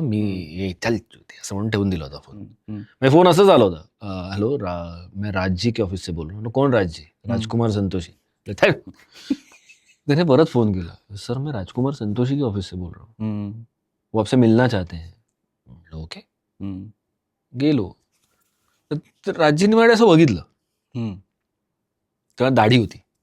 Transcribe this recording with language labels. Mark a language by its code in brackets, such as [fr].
[mr] मी चल असं म्हणून ठेवून दिला होता फोन. [hi] मैं [mr] फोन असंच आला होता, [hi] हेलो मैं राजजी के ऑफिस से बोल रहा हूँ. कौन राजजी? राजकुमार संतोषी. त्याने परत फोन केला, सर मैं राजकुमार संतोषी के ऑफिस से बोल रहा हूँ, वो आपसे मिलना चाहते हैं. [mr] म्हटलं ओके. गेलो तर राजजींनी माझ्या असं बघितलं, तेव्हा दाढी होती.